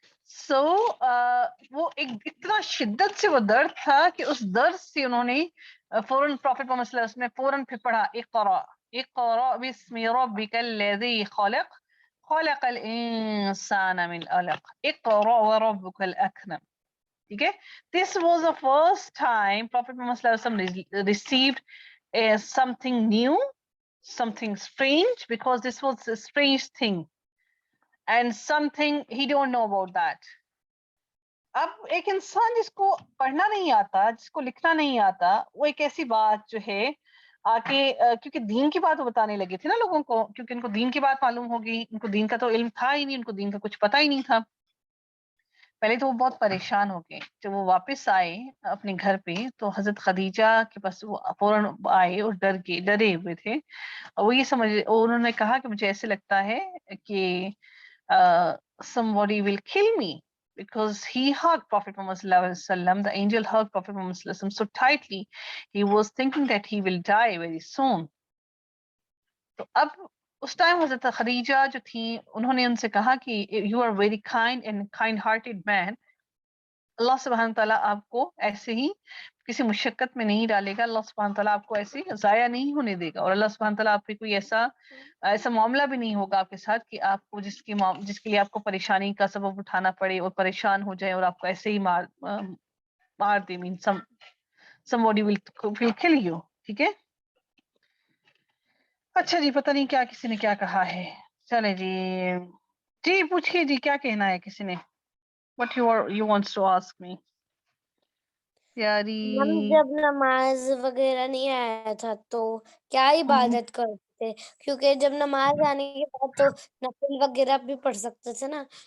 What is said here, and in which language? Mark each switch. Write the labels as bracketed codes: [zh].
[ur] سو وہ ایک اتنا شدت سے وہ درد تھا کہ اس درد سے انہوں نے فوراً پروفیٹ محمد صلی اللہ علیہ وسلم نے فوراً پھر پڑھا [ar] اقرا بسم ربک الذی خلق خلق الانسان من علق اقرا وربک الاکرم. [ur] ٹھیک ہے. [en] This was the first time Prophet Muhammad صلی اللہ علیہ وسلم received something new, something strange, because this was a strange thing and something he don't know about that. [ur] اب ایک انسان جس کو پڑھنا نہیں آتا، جس کو لکھنا نہیں آتا، وہ ایک ایسی بات جو ہے آ کے کیونکہ دین کی بات وہ بتانے لگے تھے نا لوگوں کو، کیونکہ ان کو دین کی بات معلوم ہوگی. ان کو دین کا تو علم تھا ہی نہیں، ان کو دین کا کچھ پتہ ہی نہیں تھا. پہلے تو وہ بہت پریشان ہو گئے. جب وہ واپس آئے اپنے گھر پہ تو حضرت خدیجہ کے پاس وہ فوراً آئے اور ڈرے ہوئے تھے. اور وہ یہ انہوں نے کہا کہ مجھے ایسے لگتا ہے کہ [en] somebody will kill me, because he hugged Prophet Muhammad sallallahu alaihi wasallam. The angel hugged Prophet Muhammad sallallahu alaihi wasallam so tightly, he was thinking that he will die very soon. [ur] تو اب اس time حضرت خدیجہ جو تھی انہوں نے ان سے کہا کہ [en] you are very kind and kind-hearted man. [ur] اللہ سبحانہ تعالیٰ آپ کو ایسے ہی کسی مشقت میں نہیں ڈالے گا. اللہ سبحانہ تعالیٰ آپ کو ایسے ضائع نہیں ہونے دے گا. اور اللہ سبحانہ تعالیٰ آپ پہ کوئی ایسا معاملہ بھی نہیں ہوگا آپ کے ساتھ کہ آپ کو جس کے لیے آپ کو پریشانی کا سبب اٹھانا پڑے اور پریشان ہو جائے اور آپ کو ایسے ہی مار دے. [en] Mean somebody will kill you. [ur] ٹھیک ہے. اچھا جی. پتہ نہیں کیا کسی نے کیا کہا ہے. چلے جی پوچھیے جی کیا کہنا ہے کسی نے. [en] What you wants to ask me? پیاری [ur] ہم جب نماز وغیرہ نہیں آیا تھا تو کیا عبادت کرتے تھے؟ کیونکہ جب نماز آنے کے بعد تو نفل وغیرہ بھی پڑھ سکتے تھے نا.